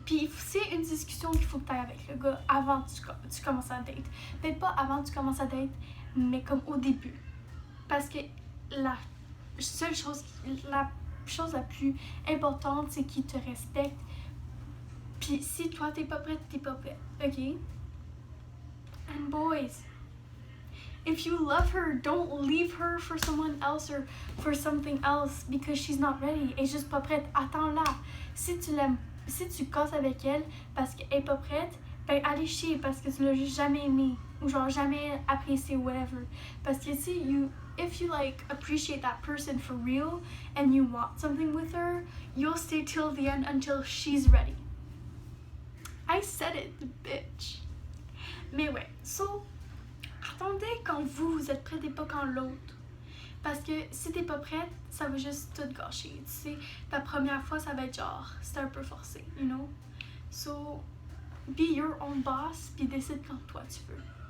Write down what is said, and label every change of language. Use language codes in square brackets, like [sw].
[fr] Puis c'est une discussion qu'il faut que tu ailles avec le gars avant que tu commences à date. Peut-être pas avant que tu commences à date, mais comme au début. Parce que la chose la plus importante, c'est qu'il te respecte. Puis si toi t'es pas prête, ok? [en] And boys, if you love her, don't leave her for someone else or for something else because she's not ready. [fr] Elle est juste pas prête. Attends-la. Si tu l'aimes, si tu casses avec elle parce qu'elle est pas prête, ben allez chier parce que tu l'as juste jamais aimé ou genre jamais apprécié whatever. Parce que si [en] if you like appreciate that person for real and you want something with her, you'll stay till the end until she's ready. I said it, bitch. [fr] Mais ouais, so, attendez quand vous êtes prête et pas quand l'autre. Parce que si t'es pas prête, ça va juste tout gâcher. Tu sais, ta première fois, ça va être genre, c'est un peu forcé, [en] you know? So, be your own boss, [fr] puis décide quand toi tu veux.